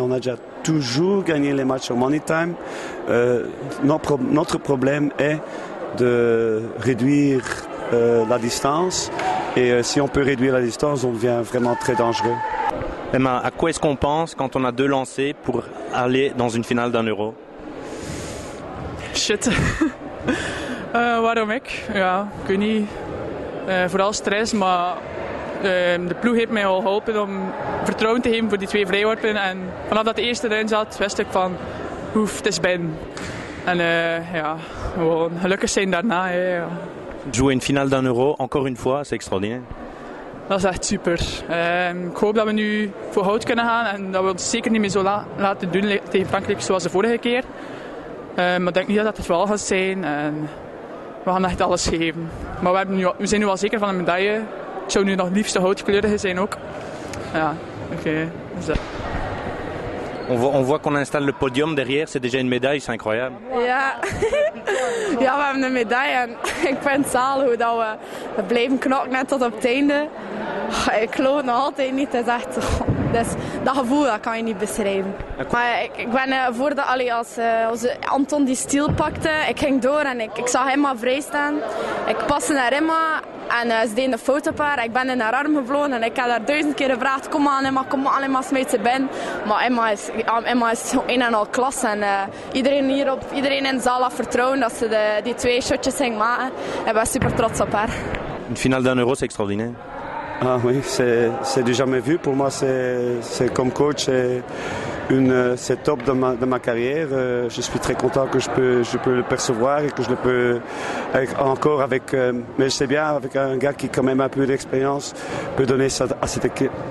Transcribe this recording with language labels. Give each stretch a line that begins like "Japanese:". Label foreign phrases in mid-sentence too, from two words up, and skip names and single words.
French: On a déjà toujours gagné les matchs au Money Time. Notre problème est de réduire la distance. Et si on peut réduire la distance, on devient vraiment très dangereux. Emma, à quoi est-ce qu'on pense quand on a 2 lancers pour aller dans une finale d'un Euro?
Dutch: Shit. Waarom ik? Ja, ik weet niet. Vooral stress, maar de ploeg heeft mij al geholpen om vertrouwen te geven voor die 2 vrijworpen. En vanaf dat de eerste erin zat, wist ik van, het is binnen. En gewoon gelukkig zijn daarna. Ja.
French: Jouer une finale d'un Euro, encore une fois, c'est extraordinaire.
Dutch: Dat is echt super. Ik hoop dat we nu voor goud kunnen gaan en dat we ons zeker niet meer zo laten doen tegen Frankrijk zoals de vorige keer. Maar ik denk niet dat dat het wel gaat zijn. En we gaan echt alles geven. Maar we zijn nu al zeker van een medaille. Ik zou nu nog liefst de goudkleurige zijn ook. Ja, oké. Dus,
French: On voit qu'on installe le podium derrière, c'est déjà une médaille, c'est incroyable.
Dutch: Ja. Ja, we hebben een medaille en ik vind het zalig hoe dat we blijven knokken net tot op het einde. Ik geloof het nog altijd niet, het is echt, dus dat gevoel dat kan je niet beschrijven. Maar ik ben voordat als Anton die stiel pakte, ik ging door en ik zag Emma vrij staan. Ik paste naar Emma en ze deed een foto op haar. Ik ben in haar arm gevlogen en ik heb haar 1000 keer gevraagd, kom aan Emma, smijt ze binnen. Maar Emma is een en al klas en iedereen in de zaal had vertrouwen dat ze die 2 shotjes ging maken. Ik ben super trots op haar.
French: Une finale d'un Euro, c'est extraordinaire. Ah oui, c'est du jamais vu. Pour moi, c'est comme coach, c'est top de ma carrière. Je suis très content que je peux le percevoir et que je le peux encore avec. Mais je sais bien, avec un gars qui quand même a un peu d'expérience, peut donner ça à cette équipe.